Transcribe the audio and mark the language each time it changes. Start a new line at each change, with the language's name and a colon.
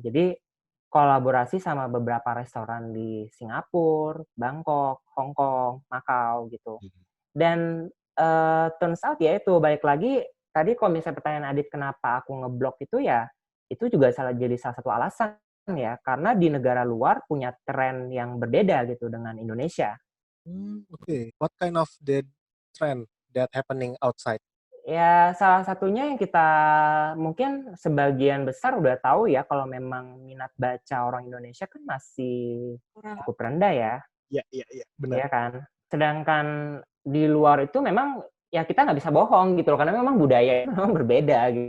Indonesian: Jadi kolaborasi sama beberapa restoran di Singapura, Bangkok, Hong Kong, Makau gitu. Dan
English: turns out
Indonesian: ya itu balik lagi tadi kalau misalnya pertanyaan Adit kenapa aku ngeblok itu ya itu juga jadi salah satu alasan ya karena di negara luar punya tren yang berbeda gitu dengan Indonesia. Okay.
English: What kind of the trend that happening outside?
Indonesian: Ya, salah satunya yang kita mungkin sebagian besar udah tahu ya kalau memang minat baca orang Indonesia kan masih Kurang. cukup rendah ya, Iya, benar. ya kan. Sedangkan di luar itu memang ya kita nggak bisa bohong gitu loh, karena memang budaya itu memang berbeda